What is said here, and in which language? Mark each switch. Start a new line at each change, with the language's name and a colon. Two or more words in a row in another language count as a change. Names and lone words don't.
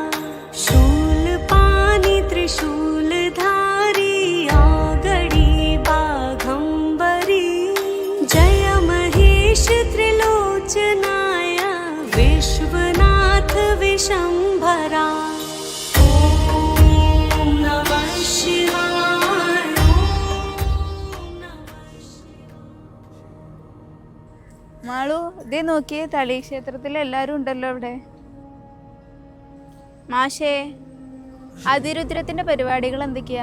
Hindi: शूलपाणि त्रिशूलधारी औगडी बाघंबरी जय महेश त्रिलोचनाय विश्वनाथ विशंभरा
Malayalam: മാളു ഇതേ നോക്കിയേ തളി ക്ഷേത്രത്തിൽ എല്ലാരും ഉണ്ടല്ലോ ഇവിടെ. മാഷേ, അതിരുദ്രത്തിന്റെ പരിപാടികൾ എന്തൊക്കെയാ?